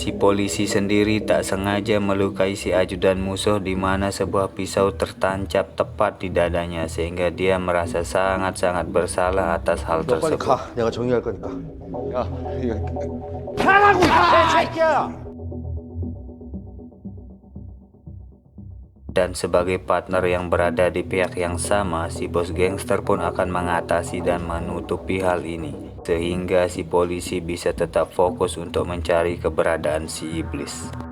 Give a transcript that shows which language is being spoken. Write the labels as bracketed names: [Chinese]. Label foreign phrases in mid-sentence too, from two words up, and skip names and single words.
[Indonesian] polisi sendiri tak sengaja melukai si ajudan musuh di mana sebuah pisau tertancap tepat di dadanya sehingga dia merasa sangat-sangat bersalah atas hal [Korean] 너 빨리 [Indonesian] tersebut. [Korean] 가. 내가 정리할 거니까. 야, 이거 [Indonesian] Dan sebagai partner yang berada di pihak yang sama, si bos gangster pun akan mengatasi dan menutupi hal ini, sehingga si polisi bisa tetap fokus untuk mencari keberadaan si iblis.